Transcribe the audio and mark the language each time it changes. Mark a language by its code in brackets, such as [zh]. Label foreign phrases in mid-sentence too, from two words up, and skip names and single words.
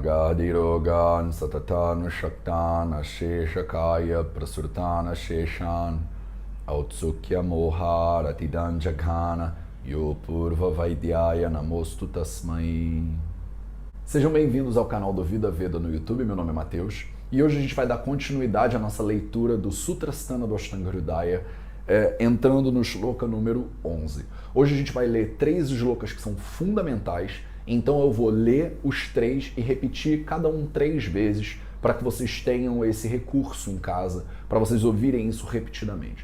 [sa] Adirogan satatan shaktan asheshakaya prasurtan asheshan Autsukya moha ratidan jaghana Yopurva Vaidyaya Namostu Tasmai. [pt] Sejam bem-vindos ao canal do Vida Veda no YouTube, meu nome é Matheus, e hoje a gente vai dar continuidade à nossa leitura do Sutrasthana do Ashtanga Hridaya, entrando no shloka número 11. Hoje a gente vai ler 3 shlokas que são fundamentais, então eu vou ler os 3 e repetir cada um 3 vezes para que vocês tenham esse recurso em casa, para vocês ouvirem isso repetidamente.